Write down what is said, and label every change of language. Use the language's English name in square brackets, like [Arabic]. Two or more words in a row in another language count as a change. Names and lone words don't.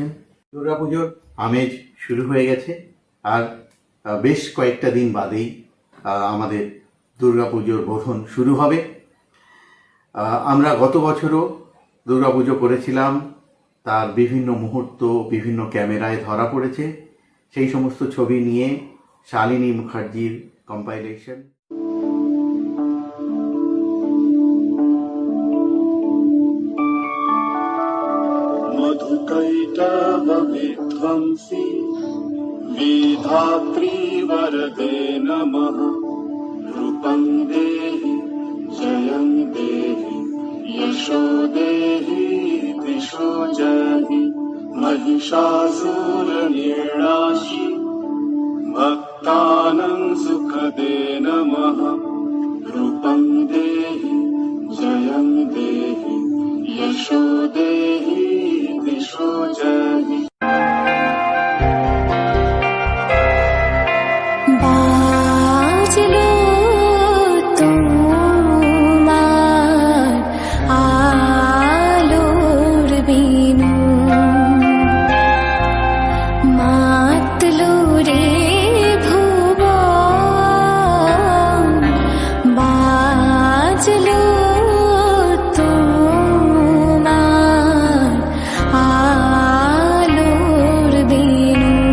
[Bangla] দুর্গাপুজোর আমেজ শুরু হয়ে গেছে আর বেশ কয়েকটা দিন বাদেই আমাদের দুর্গাপুজোর বোধন শুরু হবে। আমরা গত বছরও দুর্গাপুজো করেছিলাম, তার বিভিন্ন মুহূর্ত বিভিন্ন ক্যামেরায় ধরা পড়েছে। সেই সমস্ত ছবি নিয়ে শালিনী মুখার্জির কম্পাইলেশন। [Sanskrit] मधुकैटभविध्वंसी विधात्री वरदे नमः। रूपं देहि जयं देहि यशो देहि दिशो जहि। महिषासुरनिर्णाशि भक्तानां सुखदे नमः। रूपं देहि जयं देहि यशो देहि दिशो जहि। [Bangla] বাজলো তোমার আলোর বিনু, মাতলো রে ভুবন, বাজলো তোমার আলোর বিনু।